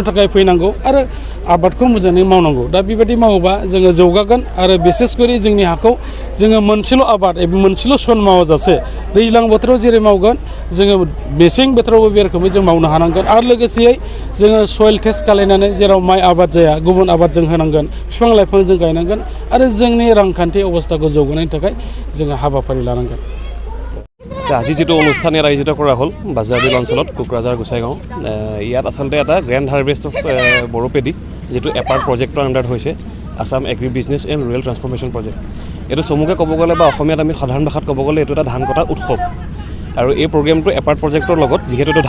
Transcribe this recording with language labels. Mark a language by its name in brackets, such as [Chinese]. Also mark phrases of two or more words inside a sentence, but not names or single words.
[Bodo] थाखाय फैनांगौ आरो आबादखौ मोजाङै मावनांगौ दा बेबायदि मावोबा जोङो जौगागोन आरो बिसेसकरि जोंनि हाखौ जोङो मोनसेल' आबाद एबा मोनसेल' सन मावाजासे दैज्लां बोथोराव जेरै मावगोन जोङो मेसें बोथोरावबो बे रोखोमै जों मावनो हानांगोन आरो लोगोसेयै जोङो [English] soil test [Bodo] खालायनानै जेराव माइ आबाद जाया गुबुन आबाद जों होनांगोन बिफां लाइफां जों गायनांगोन आरो जोंनि रांखान्थि अबस्थाखौ जौगानायनि थाखाय जोङो हाबाफारि लानांगोन [Assamese] আজি যেটো অনুষ্ঠান ইয়াত আয়োজিত কৰা হ'ল বাজাৰবিল অঞ্চলত কোকৰাঝাৰ গোসাইগাঁও ইয়াত আচলতে এটা গ্ৰেণ্ড হাৰ্ভেষ্ট অফ বড়ো পেডি যেটো এপাৰ্ট প্ৰজেক্টৰ আণ্ডাৰত হৈছে আসাম এগ্ৰি বিজনেছ এণ্ড ৰুৰেল ট্ৰান্সফৰ্মেশ্যন প্ৰজেক্ট এইটো চমুকৈ ক'ব গ'লে বা অসমীয়াত আমি সাধাৰণ ভাষাত ক'ব গ'লে এইটো এটা ধান কটা উৎসৱ আৰু এই প্ৰগ্ৰেমটো এপাৰ্ট প্ৰজেক্টৰ লগত যিহেতু এইটো